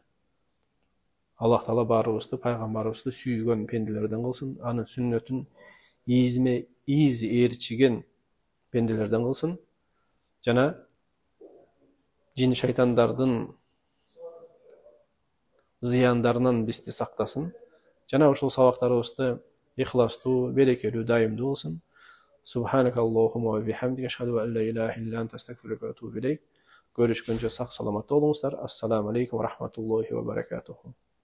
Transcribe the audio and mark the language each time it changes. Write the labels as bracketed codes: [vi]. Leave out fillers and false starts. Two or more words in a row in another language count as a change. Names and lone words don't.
[ky] Аллах Таала баарыбызды пайгамбарыбызды сүйгөн пенделерден кылсын, анын сүннөтүн из ээрчиген пенделерден кылсын, жана жин шайтандардын зыяндарынан бизди сактасын, жана ушул сабактарыбызды ихластуу, берекелүү, дайымдуу кылсын. [ar] سبحانك اللهم وبحمدك أشهد أن لا إله إلا أنت أستغفرك وأتوب إليك. [ky] Көрүшкөнчө сак саламат болуңуздар. [ar] السلام عليكم ورحمة الله وبركاته.